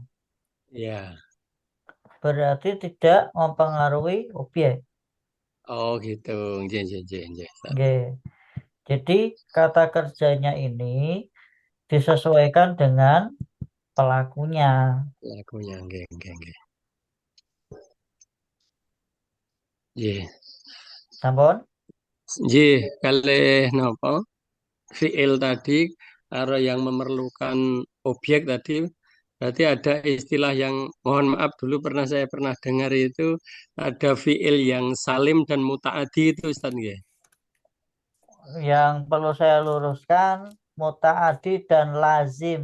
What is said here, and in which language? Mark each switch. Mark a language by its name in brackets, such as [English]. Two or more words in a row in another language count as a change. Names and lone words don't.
[Indonesian] Ya. Berarti tidak mempengaruhi objek. Oh gitu. Nggih. Nggih. Jadi kata kerjanya ini disesuaikan dengan pelakunya. Lagunya nggih. Nggih. Sampun? [Javanese] Nggih, kalih napa? [Indonesian] Fiil tadi Kalau yang memerlukan objek tadi, berarti ada istilah yang mohon maaf dulu saya pernah dengar itu ada fiil yang salim dan mutaadi itu Ustaz nggih. Yang perlu saya luruskan mutaadi dan lazim,